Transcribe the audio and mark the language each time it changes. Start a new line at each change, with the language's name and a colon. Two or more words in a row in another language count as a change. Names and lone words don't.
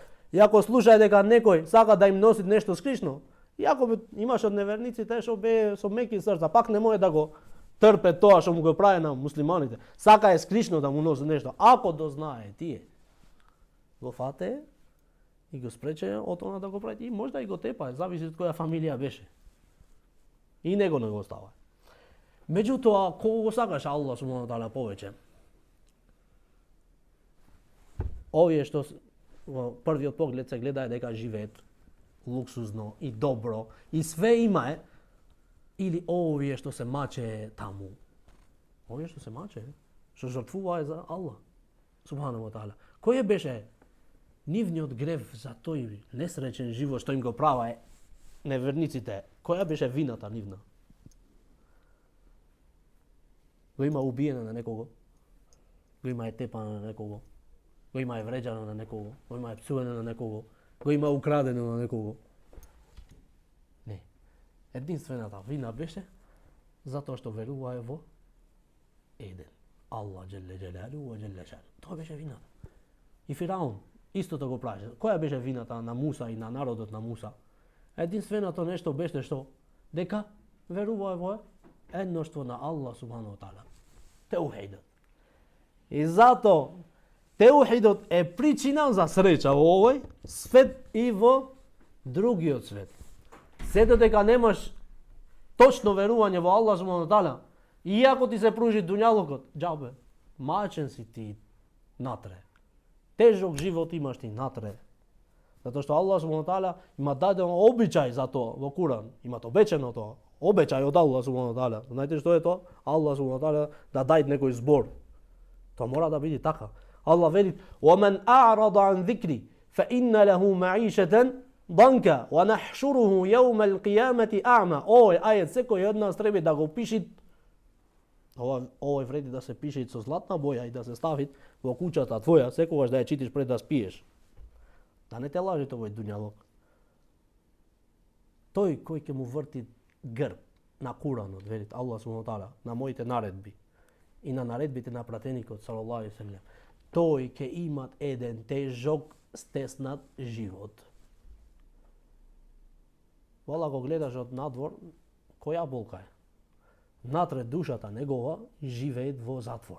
Macedonian: И ако слушај дека некој сака да им носи нешто скришно, иако имаш од неверниците што бе со меки срца, пак не може да го трпе тоа што му го прави на муслиманите. Сака е скришно да му носи нешто. Ако дознае тие, го фате и го спрече од она да го прави. И можда и го тепа, зависи од која фамилија беше. И него не го остава. Меѓутоа, кого го сакаш
Arabic: الله سبحانه تعالى
Macedonian: повеќе? Овие што во првиот поглед се гледа дека живеат луксузно и добро и све има или овие што се маче таму. Овие што се маче, што жртвува за
Arabic: الله سبحانه وتعالى.
Macedonian: Кој беше нивниот грев за тој несречен живот што им го права неверниците? Која беше вината нивна? Го има убиено на некого, го има тепано на некого, го има вреđано на некого, го има псувано на некого, го има украдено на некого. Не. Единствената вина беше затоа што верувае во еден.
Arabic: الله جل جلاله وجل شأنه.
Macedonian: Тоа беше вината. И Фираун истото го правеше. Која беше вината на Муса и на народот на Муса? Единственото нешто беше што дека верувае во едноштво на
Arabic: الله سبحانه وتعالى.
Macedonian: Теухидот. И зато теухидот е причина за среќа во овој свет и во другиот свет. Се додека немаш точно верување во
Arabic: الله سبحانه وتعالى,
Macedonian: иако ти се пружи дуњалокот, џабе, мачен си ти натре. Тежок живот имаш ти натре. Затоа што
Arabic: الله سبحانه وتعالى
Macedonian: има даден обичај за тоа во Куран, имат обечено тоа. Обечај од
Arabic: الله سبحانه وتعالى.
Macedonian: Знаете што е тоа?
Arabic: الله سبحانه وتعالى
Macedonian: да дај некој збор. Тоа мора да биде така. Аллах вели:
Arabic: "وَمَنْ أَعْرَضَ عَنْ ذِكْرِي فَإِنَّ لَهُ مَعِيشَةً ضَنكَ وَنَحْشُرُهُ يَوْمَ الْقِيَامَةِ أَعْمَى."
Macedonian: Овој ајет секој од нас треба да го пиши. Овој вреди да се пише со златна боја и да се стави во куќата твоја, секогаш да ја читиш пред да спиеш. Да не те лажи овој дуњалок. Тој кој ќе му врти грб на Куранот, велит
Arabic: الله سبحانه وتعالى,
Macedonian: на моите наредби и на наредбите на пратеникот
Arabic: صلى الله عليه وسلم,
Macedonian: тој ќе имат еден тежок, стеснат живот. Вала го гледаш од надвор, која болка е? Натре душата негова живее во затвор.